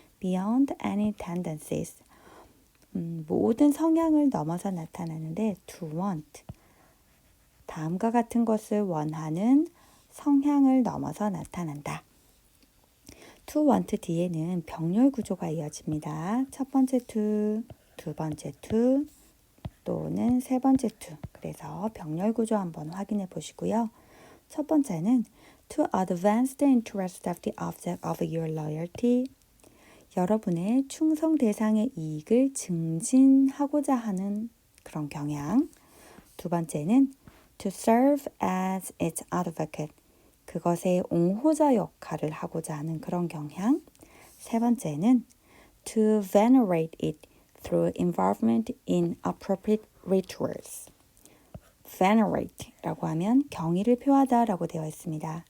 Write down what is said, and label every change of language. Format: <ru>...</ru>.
<en>beyond any tendencies,</en> <ko>모든 성향을 넘어서 나타나는데</ko> <en>to want,</en> <ko>다음과 같은 것을 원하는 성향을 넘어서 나타난다. to want 뒤에는 병렬 구조가 이어집니다. 첫 번째 to, 두 번째 to, 또는 세 번째 to. 그래서 병렬 구조 한번 확인해 보시고요. 첫 번째는</ko> <en>to advance the interest of the object of your loyalty.</en> <ko>여러분의 충성 대상의 이익을 증진하고자 하는 그런 경향. 두 번째는</ko> <en>to serve as its advocate.</en> <ko>그것의 옹호자 역할을 하고자 하는 그런 경향. 세 번째는</ko> <en>to venerate it through involvement in appropriate rituals.</en> <ko>venerate라고 하면 경의를 표하다라고 되어 있습니다.</ko>